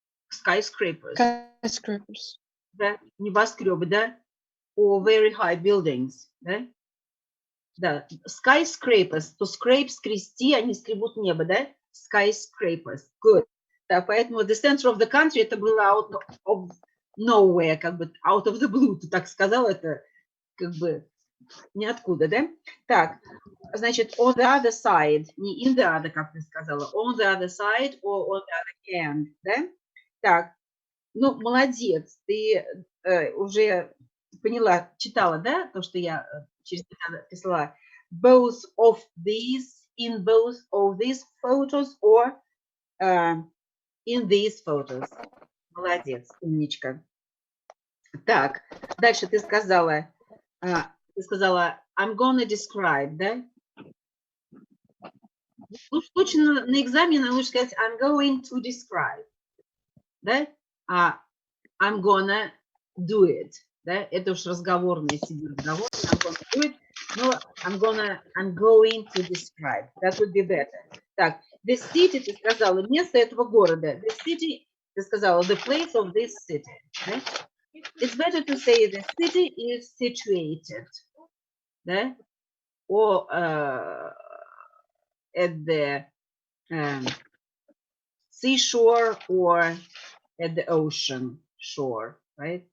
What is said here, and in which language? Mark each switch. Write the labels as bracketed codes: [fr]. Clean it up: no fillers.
[en] Skyscrapers. Skyscrapers. [ru] Да, небоскребы, да? [en] Or very high buildings, [ru] да? Да, [en] skyscrapers, to scrape, [ru] скрести, они скребут небо, да? [en] Skyscrapers, good. [ru] Да, поэтому [en] the center of the country [ru] это было [en] out of nowhere, [ru] как бы [en] out of the blue, [ru] ты так сказал, это как бы ниоткуда, да? Так, значит, [en] on the other side, не in the other, [ru] как ты сказала, [en] on the other side or on the other hand, да? [ru] Так, ну, молодец, ты уже поняла, читала, да, то, что я через тебя писала. [en] Both of these, in both of these photos or in these photos. [ru] Молодец, умничка. Так, дальше ты сказала, [en] I'm gonna describe, [ru] да? Лучше на экзамене лучше сказать [en] I'm going to describe, [ru] да? [en] I'm gonna do it, [ru] да? Это уж разговорный себе разговор. [en] I'm gonna do it, [ru] но [en] I'm going to describe. That would be better. [ru] Так, [en] the city, [ru] ты сказала, место этого города. [en] The city, [ru] ты сказала, [en] the place of this city. [ru] Да? [en] It's better to say the city is situated, [ru] да? [en] Or at the seashore or at the ocean shore, right?